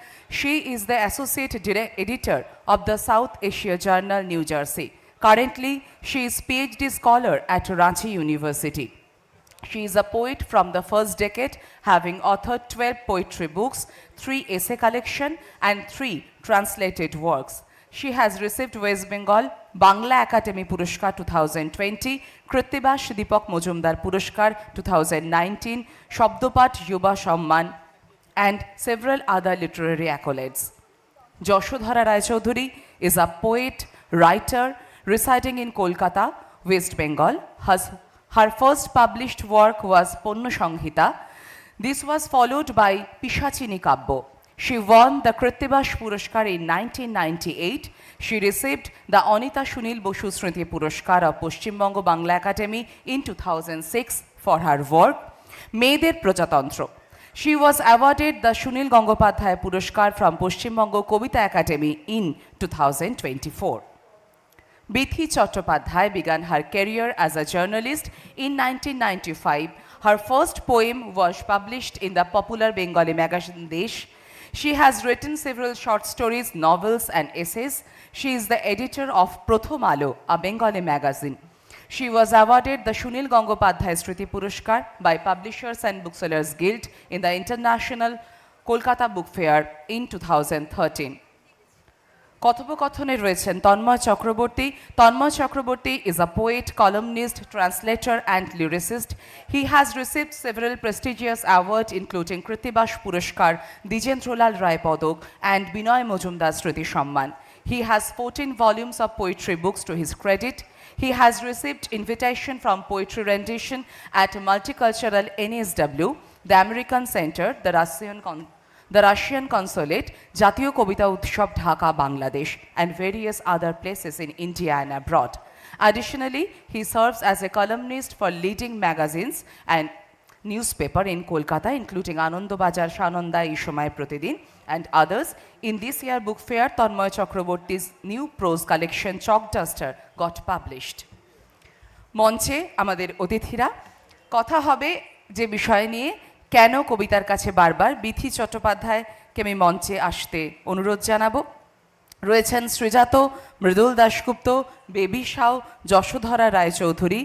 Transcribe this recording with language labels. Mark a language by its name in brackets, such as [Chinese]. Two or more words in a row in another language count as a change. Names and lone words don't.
[English] She is the associate editor of the South Asia Journal, New Jersey. Currently, she is PhD scholar at Ranchi University. She is a poet from the first decade, having authored 12 poetry books, 3 essay collection, and 3 translated works. She has received West Bengal Bangla Academy Puraskar 2020, Krittibash Deepak Mojumdar Puraskar 2019, Shabdopat Yuba Samman, and several other literary accolades. Yashodhara Rai Chaudhuri is a poet, writer, residing in Kolkata, West Bengal. Her first published work was Ponno Sanghita. This was followed by Pishachini Kabbo. She won the Krittibash Puraskar in 1998. She received the Anita Sunil Bosu Smriti Puraskar of Paschim Bongo Bangla Academy in 2006 for her work, Meder Prajatantra. She was awarded the Sunil Gangopadhyay Puraskar from Paschim Bongo Kobita Academy in 2024. Bithi Chattopadhyay began her career as a journalist in 1995. Her first poem was published in the popular Bengali magazine Desh. She has written several short stories, novels, and essays. She is the editor of Prothom Alo, a Bengali magazine. She was awarded the Sunil Gangopadhyay Smriti Puraskar by Publishers and Booksellers Guild in the International Kolkata Book Fair in 2013. [Bangla] কথোপকথনে রয়েছেন তন্ময় চক্রবর্তী. [English] তন্ময় চক্রবর্তী is a poet, columnist, translator and lyricist. He has received several prestigious awards including Krittibash Puraskar, Dijendralal Rai Padak and Binoy Mojumdar Smriti Samman. He has 14 volumes of poetry books to his credit. He has received invitation from poetry rendition at Multicultural NSW, the American Center, the Russian Consulate, Jatiyo Kobita Utshab Dhaka, Bangladesh, and various other places in India and abroad. Additionally, he serves as a columnist for leading magazines and newspaper in Kolkata, including Anando Bajar, Sananda, Ishomai Pratidin, and others. In this year book fair, Tanmoy Chakraborty's new prose collection, Chalk Duster, got published. [Bangla] মঞ্চে আমাদের অতিথিরা কথা হবে যে বিষয় নিয়ে কেন কবিতার কাছে বারবার বিথি চট্টোপাধ্যায়কে আমি মঞ্চে আসতে অনুরোধ জানাবো। রয়েছেন শ্রীজাত, মৃদুল দাশগুপ্ত, বেবি সাউ, যশোধরা রায়চৌধুরী।